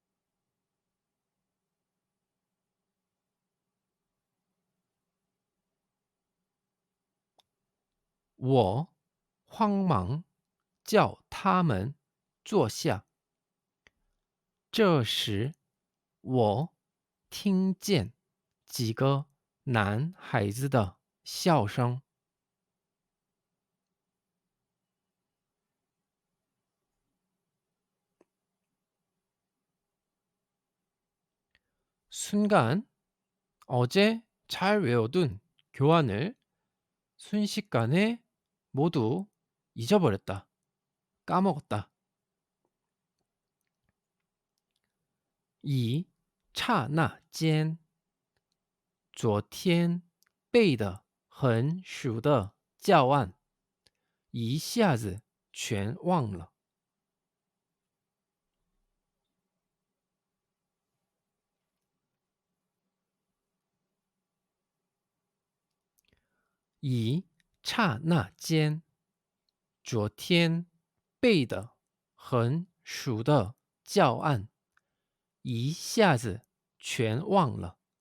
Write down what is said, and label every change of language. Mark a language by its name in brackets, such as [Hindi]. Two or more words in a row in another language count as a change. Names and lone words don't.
[Chinese] 我慌忙叫他们坐下。这时，我听见几个男孩子的笑声。 [Korean] 순간 어제 잘 외워둔 교환을 순식간에 모두 잊어버렸다. 까먹었다. [Chinese] 一刹那间，昨天背的很熟的教案一下子全忘了。一刹那间，昨天背的很熟的教案一下子全忘了。